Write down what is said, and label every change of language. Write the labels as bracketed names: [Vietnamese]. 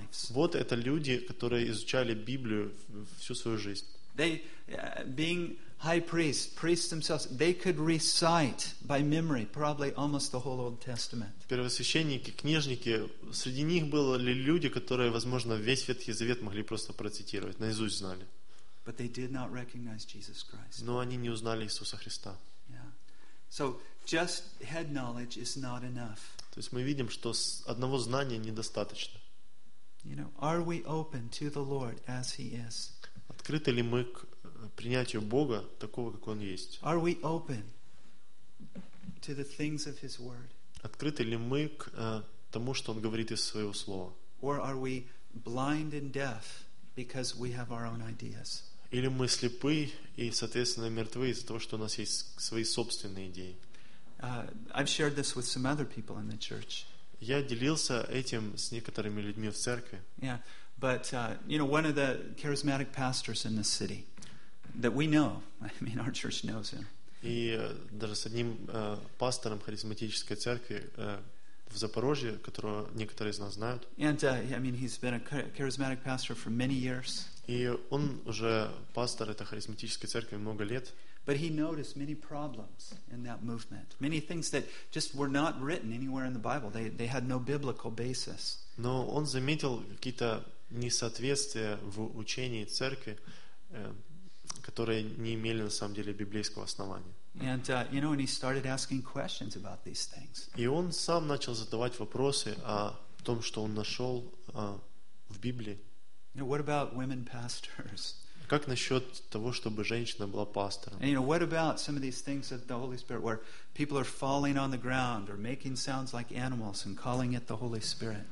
[Russian] Вот это люди, которые изучали Библию всю свою жизнь. [English] Being high priests, priests themselves, they could recite by memory probably almost the whole Old Testament. [Russian] Первосвященники, книжники, среди них были люди, которые, возможно, весь Ветхий Завет могли просто процитировать, наизусть знали. [English] But they did not recognize Jesus Christ. [Russian] Но они не узнали Иисуса Христа. [English] Yeah. So just head knowledge is not enough. [Russian] То есть мы видим, что одного знания недостаточно. [English] You know, are we open to the Lord as He is? [Russian] Открыты ли мы к принятию Бога такого, как Он есть? [English] Are we open to the things of His word? [Russian] Открыты ли мы к тому, что Он говорит из Своего Слова? [English] Or are we blind and deaf because we have our own ideas? [Russian] Или мы слепы и, соответственно, мертвы из-за того, что у нас есть свои собственные идеи? [English] I've shared this with some other people in the church. [Russian] Я делился этим с некоторыми людьми в церкви. [English] Yeah, but you know, one of the charismatic pastors in this city that we know, I mean, our church knows him. [Russian] И даже с одним пастором харизматической церкви в Запорожье, которого некоторые из нас знают. [English] And I mean, he's been a charismatic pastor for many years. [Russian] И он уже пастор этой харизматической церкви много лет. [English] But he noticed many problems in that movement. Many things that just were not written anywhere in the Bible. They had no biblical basis. [Russian] Но он заметил какие-то несоответствия в учении церкви, которые не имели на самом деле библейского основания. [English] And you know, and he started asking questions about these things. [Russian] И он сам начал задавать вопросы о том, что он нашел в Библии. [English] You know, what about women pastors? [Russian] Как насчет того, чтобы женщина была пастором? [English] And you know, what about some of these things of the Holy Spirit, where people are falling on the ground or making sounds like animals and calling it the Holy Spirit?